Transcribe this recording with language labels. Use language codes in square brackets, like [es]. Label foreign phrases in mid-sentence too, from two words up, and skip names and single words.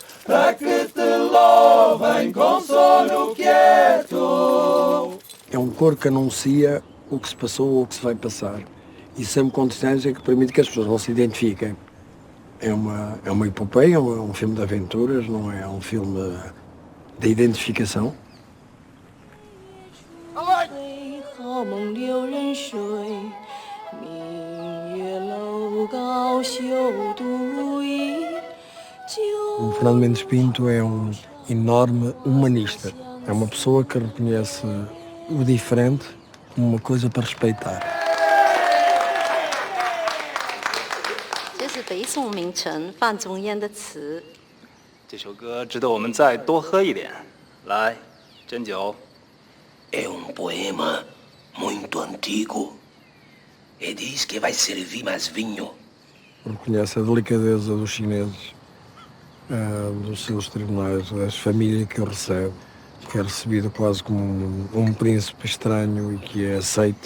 [pt] Para que te louvem com sono quieto. É um coro que anuncia o que se passou ou o que se vai passar. E sempre com distância que permite que as pessoas não se identifiquem. É uma epopeia, é um filme de aventuras, não é um filme de identificação. [zh] 好梦留人睡，明月楼高休独倚。 [pt] O Fernando Mendes Pinto é um enorme humanista. É uma pessoa que reconhece o diferente como uma coisa para respeitar. [zh] 这是北宋名臣范仲淹的词。这首歌值得我们再多喝一点。来，斟酒。 [pt] É poema muito antigo e diz que vai servir mais vinho. Reconhece a delicadeza dos chineses, dos seus tribunais, as famílias que o recebe, que é recebido quase como um príncipe estranho e que é aceite.